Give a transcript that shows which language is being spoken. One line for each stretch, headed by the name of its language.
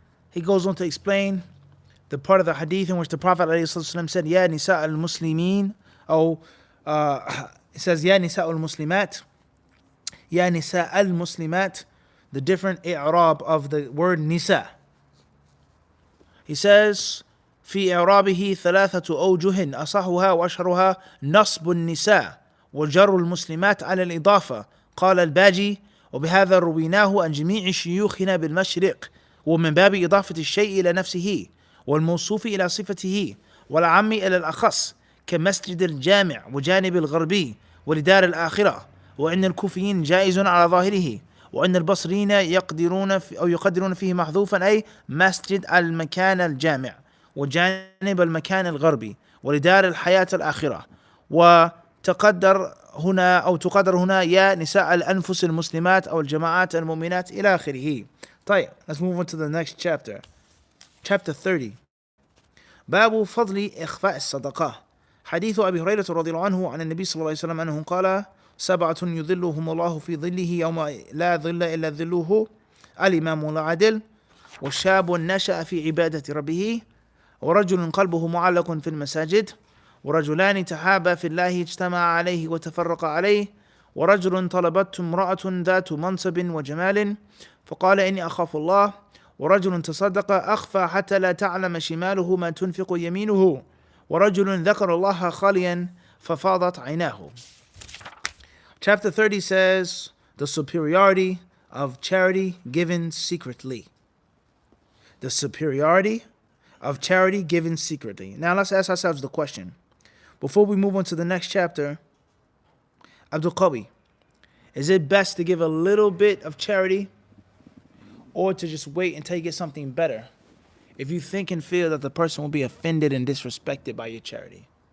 English: he goes on to explain the part of the hadith in which the Prophet ﷺ said, Ya nisa al-muslimin, or it says, Ya nisa al-muslimat, Ya nisa al-muslimat, the different i'rab of the word nisa. He says,
Arabic: في إعرابه ثلاثة أوجه أصحها وأشهرها نصب النساء وجر المسلمات على الإضافة. قال الباجي وبهذا رويناه عن جميع شيوخنا بالمشرق ومن باب إضافة الشيء إلى نفسه والموصوف إلى صفته والعام إلى الأخص كمسجد الجامع وجانب الغربي ولدار الآخرة. وإن الكوفيين جائز على ظاهره وأن البصريين يقدرون فيه محذوفا أي مسجد المكان الجامع وجانب المكان الغربي ولدار الحياة الآخرة. وتقدر هنا يا نساء الأنفس المسلمات أو الجماعات المؤمنات إلى آخره.
English: طيب, let's move on to the next chapter. Chapter 30.
Arabic: باب فضل إخفاء الصدقة. حديث أبي هريرة رضي الله عنه عن النبي صلى الله عليه وسلم أنه قال 7 يظلهم الله في ظله يوم لا ظل إلا ظله الإمام العادل والشاب نشأ في عبادة ربه ورجل قلبه معلق في المساجد ورجلان تحابا في الله اجتمع عليه وتفرق عليه ورجل طلبته امرأة ذات منصب وجمال فقال إني أخاف الله ورجل تصدق أخفى حتى لا تعلم شماله ما تنفق يمينه ورجل ذكر الله خاليا ففاضت عيناه.
English: Chapter 30 says the superiority of charity given secretly. The superiority of charity given secretly. Now let's ask ourselves the question. Before we move on to the next chapter, Abdul Qawi, is it best to give a little bit of charity or to just wait until you get something better if you think and feel that the person will be offended and disrespected by your charity?